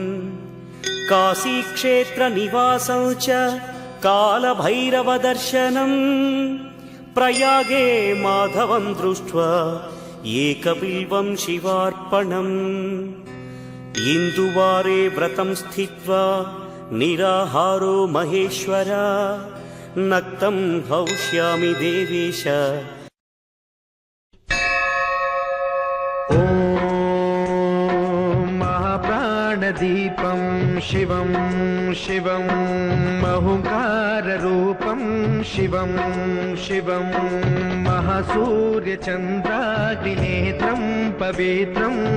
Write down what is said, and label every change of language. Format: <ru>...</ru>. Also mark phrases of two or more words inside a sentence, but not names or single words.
<sa>काशीक्षेत्रनिवासं च कालभैरवदर्शनम् प्रयागे माधवं दृष्ट्वा एकबिल्वं शिवार्पणम् इन्दुवारे व्रतं स्थित्वा निराहारो महेश्वर नक्तं भविष्यामि देवेश. महाप्राणदीपं शिवं शिवं महुकाररूपं शिवं शिवं महासूर्यचन्द्राग्निनेत्रं पवित्रं</sa>